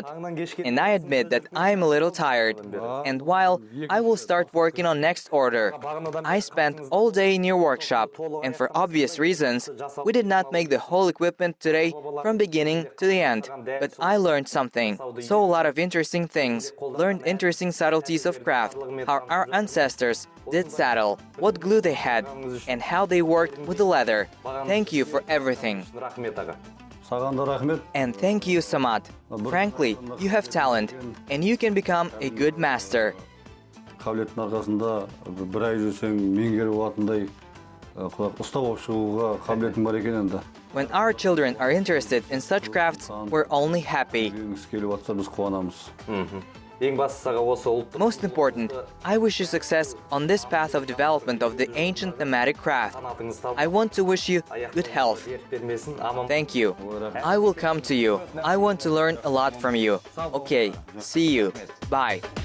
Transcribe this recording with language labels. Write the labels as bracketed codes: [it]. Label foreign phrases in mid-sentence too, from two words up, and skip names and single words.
[en] And I admit that I am a little tired. And while I will start working on next order, I spent all day in your workshop, and for obvious reasons, we did not make the whole equipment today from beginning to the end. But I learned something, saw a lot of interesting things, learned interesting subtleties of craft, how our ancestors did saddle, what glue they had, and how they worked with the leather. Thank you for everything. [kk] саған да рахмет. [en] And thank you, Samad. Frankly, you have talent, and you can become a good master. [kk] Қабілеттің арқасында бір ай жүрсең меңгеріп алатындай ұста болып шығуға қабілетің бар екен енді. [en] When our children are interested in such crafts, we're only happy. [kk] Үйренгісі келіп жатса біз қуанамыз. [en] Most important, I wish you success on this path of development of the ancient nomadic craft. I want to wish you good health. Thank you. I will come to you. I want to learn a lot from you. Okay, see you. Bye.